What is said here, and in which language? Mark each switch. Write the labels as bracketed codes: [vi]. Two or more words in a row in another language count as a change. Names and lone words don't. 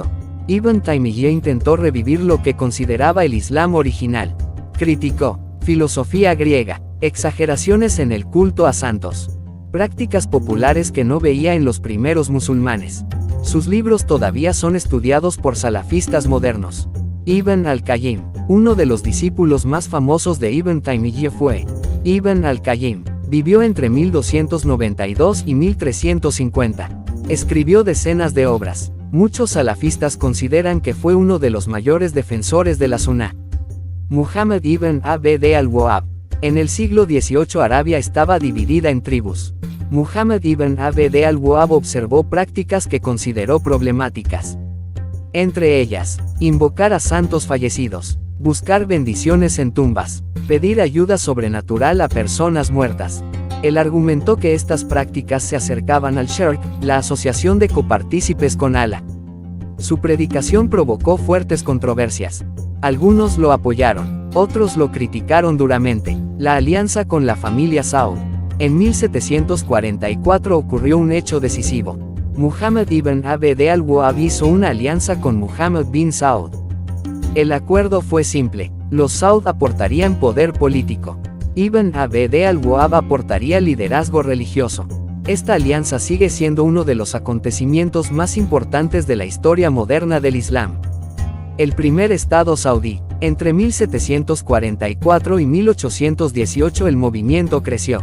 [es] Ibn Taymiyyah intentó revivir lo que consideraba el Islam original. Criticó filosofía griega, exageraciones en el culto a santos, prácticas populares que no veía en los primeros musulmanes. Sus libros todavía son estudiados por salafistas modernos. Ibn al-Qayyim. Uno de los discípulos más famosos de Ibn Taymiyyah fue Ibn al-Qayyim. Vivió entre 1292 y 1350. Escribió decenas de obras. Muchos salafistas consideran que fue uno de los mayores defensores de la Sunnah. Muhammad ibn Abd al-Wahhab. En el siglo XVIII Arabia estaba dividida en tribus. Muhammad ibn Abd al-Wahhab observó prácticas que consideró problemáticas. Entre ellas, invocar a santos fallecidos, buscar bendiciones en tumbas, pedir ayuda sobrenatural a personas muertas. Él argumentó que estas prácticas se acercaban al shirk, la asociación de copartícipes con Allah. Su predicación provocó fuertes controversias. Algunos lo apoyaron, otros lo criticaron duramente. La alianza con la familia Saud. En 1744 ocurrió un hecho decisivo. Muhammad ibn Abd al-Wahhab hizo una alianza con Muhammad bin Saud. El acuerdo fue simple: los Saud aportarían poder político. Ibn Abd al-Wahhab aportaría liderazgo religioso. Esta alianza sigue siendo uno de los acontecimientos más importantes de la historia moderna del Islam. El primer Estado saudí. Entre 1744 y 1818 el movimiento creció.